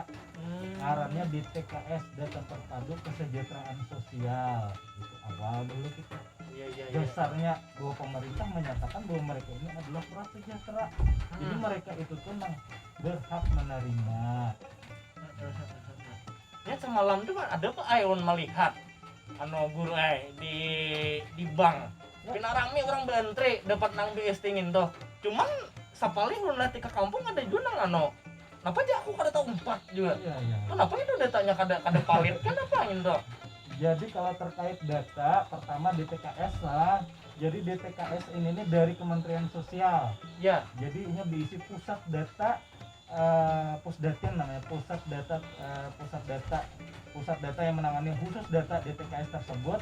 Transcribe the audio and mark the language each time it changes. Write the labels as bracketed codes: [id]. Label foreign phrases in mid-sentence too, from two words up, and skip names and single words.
[bjn] Ngarannya di TKS, Data Terpadu Kesejahteraan Sosial. Itu awal dulu kita. Iya. [id] Dasarnya bahwa pemerintah menyatakan bahwa mereka ini adalah prasejahtera. Jadi mereka itu tuh berhak menerima. [bjn] Ya semalam tuh ada apa Ayon melihat anu guru di bank. Pina rame orang beantre dapat nang BST tuh. Cuman sapali ulun nanti ke kampung ada juga nang anu. Kenapa aja aku kada tahu 4 juga. Iya. Kenapa itu datanya kada palit kan apa tuh? [id] Jadi kalau terkait data, pertama DTKS lah. Jadi DTKS ini nih dari Kementerian Sosial. Ya. Jadi ini diisi pusat data, pusdatin namanya, pusat data yang menangani khusus data DTKS tersebut.